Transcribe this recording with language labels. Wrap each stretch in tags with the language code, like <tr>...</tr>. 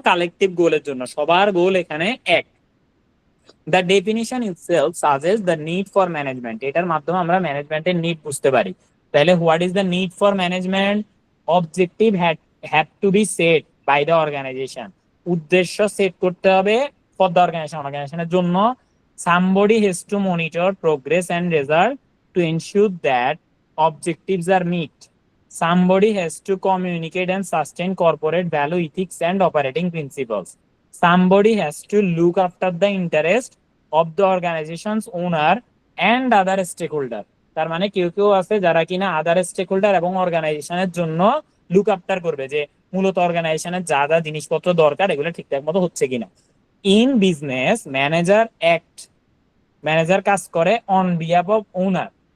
<bn>Collective গোলের জন্য, সবার গোল এখানে এক।</bn> <en>the definition itself suggest the need for management,</en> <bn>এটার মাধ্যমে আমরা ম্যানেজমেন্টের নিড বুঝতে পারি। তাহলে</bn> <en>What is the need for management? Objective have to be set by the organization,</en> <bn>উদ্দেশ্য সেট করতে হবে</bn> <en>for the organisation,</en> <bn>অর্গানাইজেশনের জন্য।</bn> <en>somebody has to monitor progress and result to ensure that objectives are met. Somebody has to communicate and sustain corporate value, ethics and operating principles. Somebody has to look after the interest of the organization's owner and other stakeholder।</en> <bn>তার মানে কেউ কেউ আছে যারা কিনা আদার stake holder এবং অর্গানাইজেশনের জন্য লুক আফটার করবে, যে মূলত অর্গানাইজেশনের যা যা জিনিসপত্র দরকার এগুলো ঠিকঠাক মতো হচ্ছে কিনা।</bn> <en>in business manager act,</en> <bn>manager কাজ করে</bn> <en>On behalf of owner.</en>